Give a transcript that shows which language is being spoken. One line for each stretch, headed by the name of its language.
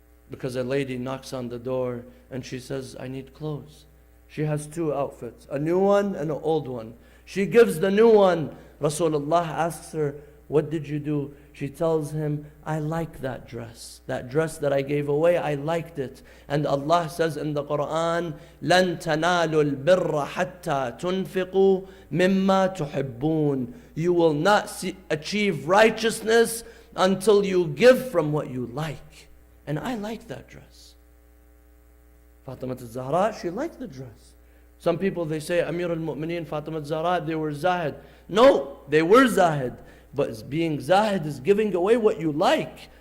English: Because a lady knocks on the door and she says, I need clothes. She has two outfits, a new one and an old one. She gives the new one. Rasulullah asks her, what did you do? She tells him, I like that dress. That dress that I gave away, I liked it. And Allah says in the Quran,
Arabic: لَن تَنَالُوا الْبِرَّ حَتَّى تُنْفِقُوا مِمَّا تُحِبُّونَ.
English: You will not achieve righteousness until you give from what you like. And I like that dress. Fatima al-Zahra, she liked the dress. Some people, they say, Amir al-Mu'mineen, Fatima al-Zahra, they were zahid. No, they were zahid. But being zahid is giving away what you like.